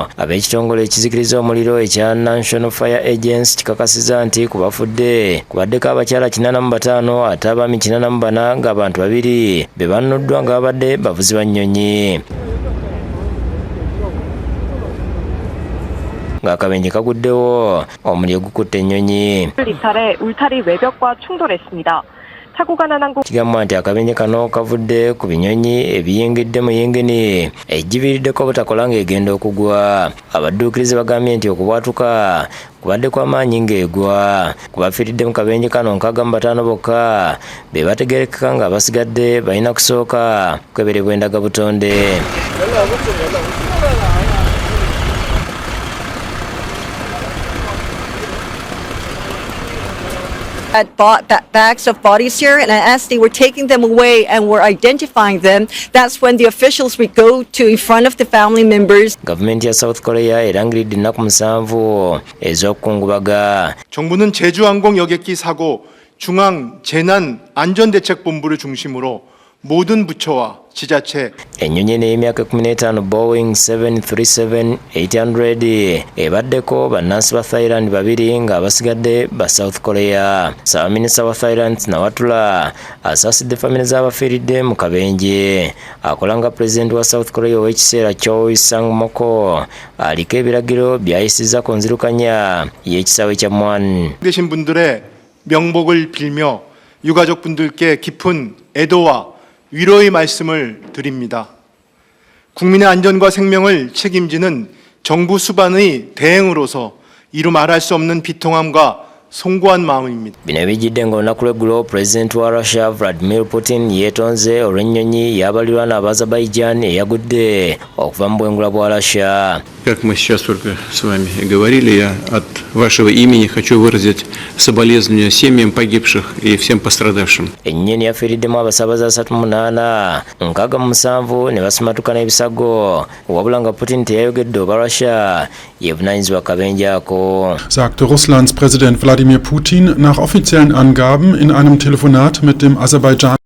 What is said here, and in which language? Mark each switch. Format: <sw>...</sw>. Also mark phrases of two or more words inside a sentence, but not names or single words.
<lg>Ab'ekitongole ekizikiriza omuliro ekya National Fire Agency kikakasiza nti kubafudde kubaddeko abakyala 85 ate abaami 84 ng'abantu 2 be bannuddwa nga babadde bavuzi ba nnyonyi. ng'akabenje kaguddewo omuliro gukutte ennyonyi.</lg> <ko>울타리 외벽과 충돌했습니다.</ko> <lg>kigambwa nti akabenje kano kavudde ku binyonyi ebiyingidde mu yingini egiviiriddeko obutakola ng'egenda okugwa. Abadduukirizi bagambye nti okubwatuka kubadde kw'amaanyi ng'egwa. Kubafiiridde mu kabenje kano 65 bokka be bategerekeka nga basigadde balina kusooka kukeberebwa endagabutonde.</lg> <en>Bags of bodies here, and as they were taking them away and were identifying them, that's when the officials would go to in front of the family members.</en> <lg>Government ya South Korea erangiridde ennaku 7 ez'okukungubaga.</lg> <ko>정부는 제주항공 여객기 사고 중앙 재난 안전대책본부를 중심으로 모든 부처와 지자체</ko> <lg>ennyonyi n'emyaka 15 Boeing 737-800 ebaddeko bannansi ba Thailand 2 ng'abasigadde ba South Korea. Ssaabaminisita wa Thailand Nawatula asaasidde famire z'abafiiridde mu kabenje. Akola nga pulezidenti wa South Korea ow'ekiseera Choi Sang-mok aliko ebiragiro by'ayisizza ku nzirukanya y'ekisaawe kya Muan.</lg> <ko>계신 분들의 명복을 빌며 유가족분들께 깊은 애도와 위로의 말씀을 드립니다. 국민의 안전과 생명을 책임지는 정부 수반의 대행으로서 이루 말할 수 없는 비통함과 송구한 마음입니다.</ko> <lg>Bino bijjidde ng'olunaku lw'eggulo Pulezidenti wa Russia Vladimir Putin yeetonze olw'ennyonyi y'abalirwana aba Azerbaijan eyagudde okuva mu bwengula bwa Russia.</lg> <ru>Как мы сейчас только с вами говорили, я от вашего имени хочу выразить соболезнования семьям погибших и всем пострадавшим.</ru> <lg>Ennyonyi yafiiriddemu abasaabaze 38, 67 ne basimatuka n'ebisago, wabula nga Putin teyayogedde oba Russia yeevunaanyizibwa akabenje ako.</lg> <de>Sagte Russlands Präsident Wladimir Putin nach offiziellen Angaben in einem Telefonat mit dem Aserbaidschan</de>